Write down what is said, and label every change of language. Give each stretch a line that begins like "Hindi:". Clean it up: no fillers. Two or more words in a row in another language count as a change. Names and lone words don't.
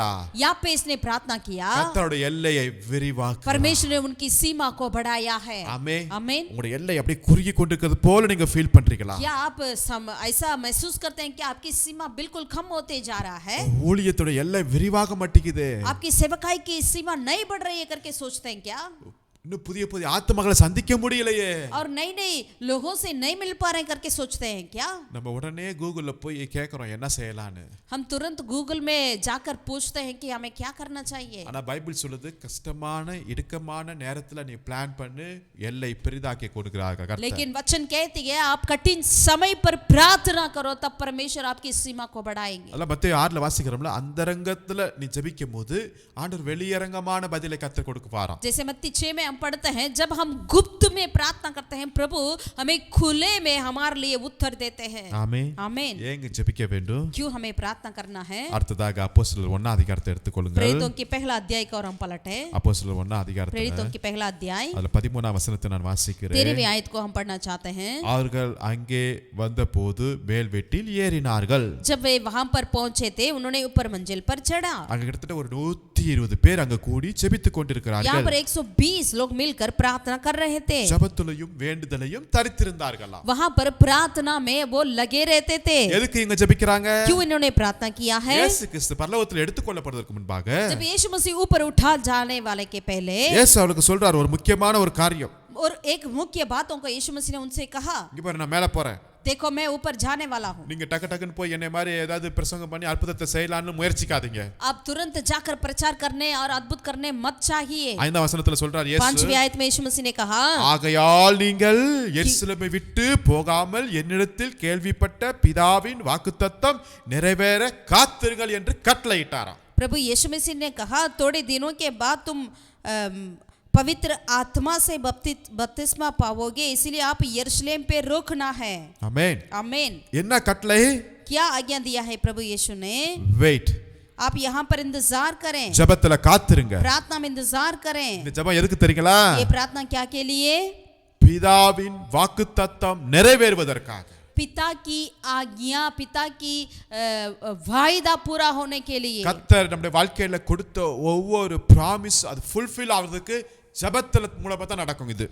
Hindi: यापेस ने प्रार्थना किया,
Tamil: கர்த்தருடைய எல்லையை விரிவாக்குறார்.
Hindi: परमेश्वर ने उनकी सीमा को बढ़ाया है.
Tamil: ஆமென்.
Hindi: आमीन.
Tamil: உங்களுடைய எல்லை அப்படியே குறுகி கொண்டிருக்கிறது போல நீங்க ஃபீல் பண்றீங்களா?
Hindi: क्या आप ऐसा महसूस करते हैं कि आपकी सीमा बिल्कुल कम होते जा रहा है?
Tamil: ஊழியத்துடைய எல்லை விரிவாக மாட்டேங்குது.
Hindi: आपकी सेवकाई की सीमा नहीं बढ़ रही है करके सोचते हैं क्या?
Tamil: இன்னும் புதிய புதிய ஆத்மகளை சந்திக்க முடியலையே.
Hindi: और नई नई लोगों से नहीं मिल पा रहे हैं करके सोचते हैं क्या?
Tamil: நம்ம உடனே கூகுள்ல போய் கேக்குறோம் என்ன செய்யலாம்னு.
Hindi: हम तुरंत गूगल में जाकर पूछते हैं कि हमें क्या करना चाहिए.
Tamil: ஆனா பைபிள் சொல்லுது கஷ்டமான இடுக்கமான நேரத்துல நீ பிளான் பண்ணு, எல்லை பெரிதாக்கி கொடுக்கிறார் கர்த்தர்.
Hindi: लेकिन वचन कहती है आप कठिन समय पर प्रार्थना करो तब परमेश्वर आपकी सीमा को बढ़ाएंगे.
Tamil: அத மத்தேயு 6ல வாசிக்கிறோம்ல, அந்தரங்கத்துல நீ ஜெபிக்கும்போது ஆண்டவர் வெளியரங்கமான பதிலை கர்த்தர் கொடுப்பாராம்.
Hindi: जैसे मत्ती 6 में हम पढ़ते हैं जब हम गुप्त में प्रार्थना करते हैं प्रभु हमें खुले में हमारे लिए उत्तर देते हैं
Tamil: ஆமென்.
Hindi: आमीन
Tamil: ஏங்க ஜெபிக்க வேண்டும்?
Hindi: क्यों हमें प्रार्थना करना है
Tamil: அடுத்ததாக அப்போஸ்தலர் 1 அதிகாரத்தை எடுத்துக்கொள்ளுங்கள்.
Hindi: प्रेरितों की पहला अध्याय को और हम पलटे
Tamil: அப்போஸ்தலர் 1 அதிகாரத்துல
Hindi: प्रेरितों की पहला अध्याय
Tamil: அதுல 13 வசனத்தை நான் வாசிக்கிறேன்.
Hindi: 13वीं आयत को हम पढ़ना चाहते हैं
Tamil: அவர்கள் அங்கே வந்தபோது மேல் வீட்டில் ஏறினார்கள்.
Hindi: जब वे वहां पर पहुंचे थे उन्होंने ऊपर मंजिल पर चढ़ा
Tamil: அங்க கிட்டத்தட்ட ஒரு 120 பேர் அங்க கூடி ஜெபித்துக்
Hindi: यहाँ
Tamil: கொண்டிருக்கிறார்கள்.
Hindi: पर 120 लोग मिलकर प्रार्थना कर रहे थे
Tamil: ஜெபத்திலையும் வேண்டுதலையும் தரித்திருந்தார்களாம்.
Hindi: वहां पर प्रार्थना में वो लगे रहते थे
Tamil: எதுக்கு இங்க ஜெபிக்கறாங்க?
Hindi: क्यों इन्होंने प्रार्थना किया है
Tamil: இயேசு கிறிஸ்து பரலோகத்தில் எடுத்துக்கொள்ளப்படுவதற்கு முன்பாக
Hindi: जब यीशु मसीह ऊपर उठा जाने वाले के पहले
Tamil: இயேசு அவளுக்கு சொல்றார் ஒரு முக்கியமான ஒரு காரியம்.
Hindi: और एक मुख्य बातों को यीशु मसीह ने उनसे कहा
Tamil: இங்க பாரு நான் மேல போறேன்.
Hindi: देखो मैं ऊपर जाने वाला हूँ
Tamil: நீங்க டக்கு டக்குன்னு போய் என்னை மாதிரி ஏதாவது பிரசங்கம் பண்ணி அற்புதத்தை செய்யலாம்னு முயற்சிக்காதீங்க.
Hindi: आप तुरंत जाकर प्रचार करने और अद्भुत करने मत चाहिए
Tamil: 5ஆம் வசனத்துல சொல்றார் இயேசு
Hindi: 5वीं आयत में यीशु मसीह ने कहा
Tamil: ஆகையால் நீங்கள் எருசலேமை விட்டு போகாமல் என்னிடத்தில் கேள்விப்பட்ட பிதாவின் வாக்குத்தத்தம் நிறைவேற காத்திருங்கள் என்று கட்டளையிட்டாராம்.
Hindi: प्रभु यीशु मसीह ने कहा थोड़े दिनों के बाद तुम पवित्र आत्मा से बपतिस्मा पाओगे इसलिए आप यरूशलेम पे रुकना है
Tamil: ஆமென்.
Hindi: आमीन
Tamil: என்ன கட்டளை?
Hindi: क्या आज्ञा दिया है प्रभु यीशु ने
Tamil: வெயிட்.
Hindi: आप यहाँ पर इंतजार करें
Tamil: ஜெபத்துல காத்திருங்க.
Hindi: प्रार्थना में इंतजार करें
Tamil: இந்த ஜெபம் எதுக்கு தெரியுங்களா?
Hindi: ये प्रार्थना क्या के लिए
Tamil: பிதாவின் வாக்குத்தத்தம் நிறைவேறுவதற்காக.
Hindi: पिता की आज्ञा पिता की वायदा पूरा होने के लिए
Tamil: கர்த்தர் நம்முடைய வாழ்க்கையில கொடுத்த ஒவ்வொரு பிராமிஸ் அது ஃபுல்ஃபில் ஆவதற்கு ஜெபத்துல மூலமா தான் நடக்கும் இது.